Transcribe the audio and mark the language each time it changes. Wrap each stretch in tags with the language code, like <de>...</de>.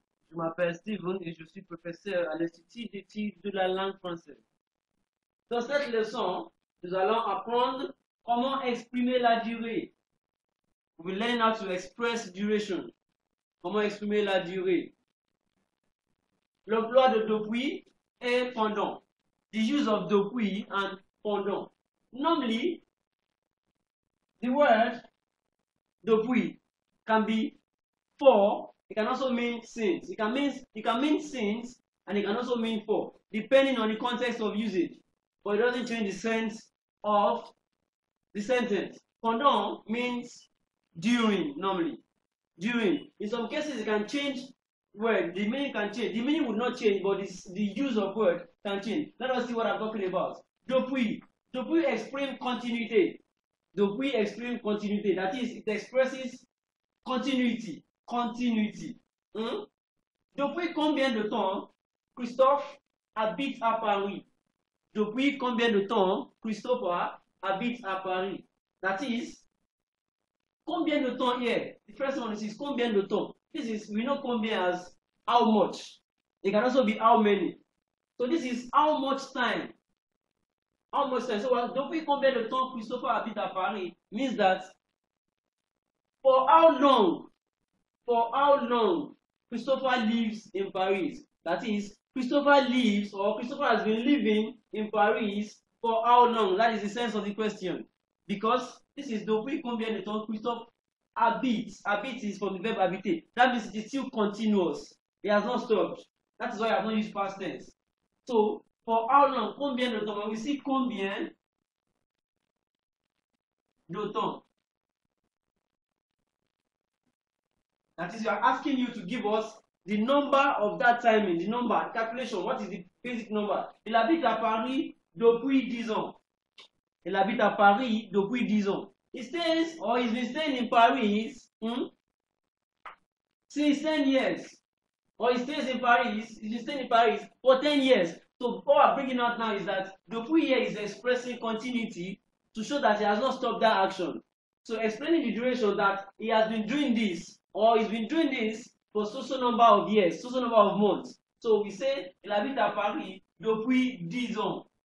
<fr>Je m'appelle Steven et je suis professeur à l'Institut d'études de la langue française. Dans cette leçon, nous allons apprendre comment exprimer la durée.</fr> <en>We will learn how to express duration.</en> <fr>Comment exprimer la durée. L'emploi de depuis et pendant.</fr> <en>The use of depuis and pendant. Normally, the word depuis can be for, it can also mean since. It can mean since and it can also mean for, depending on the context of usage. But it doesn't change the sense of the sentence. Pendant means during normally. During. In some cases it can change word. The meaning can change. The meaning would not change, but the use of word can change. Let us see what I'm talking about.</en> <fr>Depuis. Depuis exprime continuité. Depuis exprime continuité.</fr> <en>That is, it expresses continuity. Continuity.</en> <fr>Depuis combien de temps Christophe habite à Paris? Depuis combien de temps Christopher habite à Paris?</fr> <en>That is,</en> <fr>combien de temps</fr> <en>here? The first one is combien de temps. This is, we know combien as how much. It can also be how many. So this is how much time. How much time? So</en> <fr>depuis combien de temps Christopher habite à Paris</fr> <en>means that for how long? For how long Christopher lives in Paris? That is, Christopher lives or Christopher has been living in Paris for how long? That is the sense of the question. Because this is</en> <fr>depuis combien de temps Christophe habite.</fr> <en>Habite is from the verb habiter. That means it is still continuous. It has not stopped. That is why I have not used past tense. So, for how long?</en> <fr>Combien de temps?</fr> <en>When we see</en> <fr>combien de temps,</fr> <en>that is, we are asking you to give us the number of that timing, the number, calculation. What is the basic number?</en> <fr>Il habite à Paris depuis 10 ans. Il habite à Paris depuis 10 ans.</fr> <en>He stays, or he's been staying in Paris since 10 years. Or he stays in Paris, he's been staying in Paris for 10 years. So what I'm bringing out now is that depuis here is expressing continuity to show that he has not stopped that action. So explaining the duration that he has been doing this, or he's been doing this for so number of years, so number of months. So we say</en> <fr>il habite à Paris depuis 10 ans.</fr>